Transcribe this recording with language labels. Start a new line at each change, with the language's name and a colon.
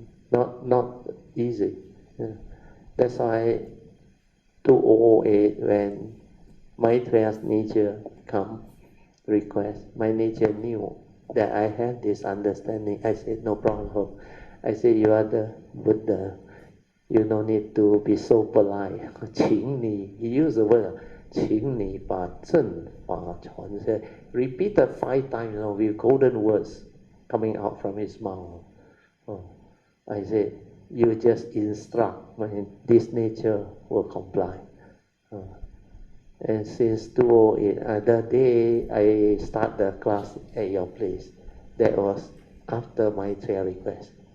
English: Not easy. That's why 2008 when Maitreya's nature come request, my nature knew that I had this understanding. I said, no problem. I said, you are the Buddha. You don't need to be so polite.
Chinese: 请你,
English: he used the word,
Chinese: 请你把正法传下.
English: Repeated 5 times, with golden words coming out from his mouth. I said, you just instruct, this nature will comply. And since 2008, the day I start the class at your place, that was after my prayer request.